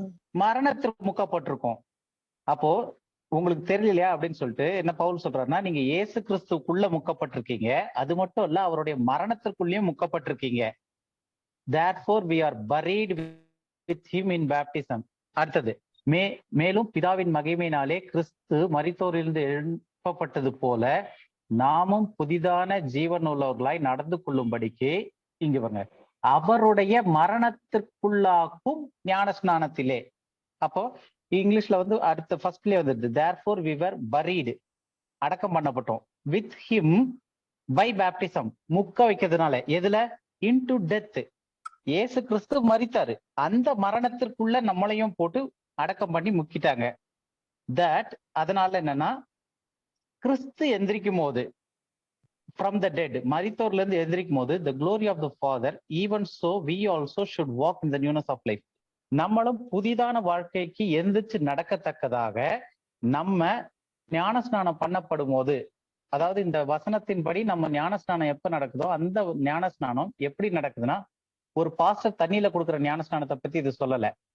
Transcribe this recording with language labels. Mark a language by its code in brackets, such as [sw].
[ta] மரணத்திற்கு முக்கப்பட்டிருக்கும். அப்போ உங்களுக்கு தெரியலையா அப்படின்னு சொல்லிட்டு என்ன பவுல் சொல்றாருன்னா, நீங்க இயேசு கிறிஸ்துக்குள்ள முக்கப்பட்டிருக்கீங்க, அது மட்டும் இல்ல அவருடைய மரணத்திற்குள்ளேயும் முக்கப்பட்டிருக்கீங்க. [en] therefore we are buried with him in baptism. [ta] அடுத்தது மேலும் பிதாவின் மகிமையினாலே கிறிஸ்து மரித்தோரிலிருந்து எழுப்பப்பட்டது போல நாமும் புதிதான ஜீவன் உள்ளவர்களாய் நடந்து கொள்ளும்படிக்கு அவருடைய மரணத்திற்குள்ளாக்கும் ஞானஸ்நானத்திலே. அப்போ இங்கிலீஷ்ல அடுத்த ஃபர்ஸ்ட்லயே [en] therefore we were buried, [ta] அடக்கம் பண்ணப்பட்டோம், [en] with him by baptism, [ta] முக்க வைக்கிறதுனால. எதுல? [en] into death. [ta] இயேசு கிறிஸ்து மரித்தாரு, அந்த மரணத்திற்குள்ள நம்மளையும் போட்டு அடக்கம் பண்ணி முக்கிட்டாங்க. அதனால என்னன்னா, கிறிஸ்து எந்திரிக்கும் போது [en] from the dead, [ta] மரித்தோர்ல இருந்து எந்திரிக்கும் போது [en] the glory of the Father, even so we also should walk in the newness of life. [ta] நம்மளும் புதிதான வாழ்க்கைக்கு எந்திரிச்சு நடக்கத்தக்கதாக நம்ம ஞானஸ்நானம் பண்ணப்படும் போது, அதாவது இந்த வசனத்தின்படி நம்ம ஞானஸ்நானம் எப்ப நடக்குதோ அந்த ஞானஸ்நானம் எப்படி நடக்குதுன்னா, ஒரு பாஸ்டர் தண்ணியில கொடுக்குற ஞானஸ்நானத்தை பத்தி இது சொல்லல.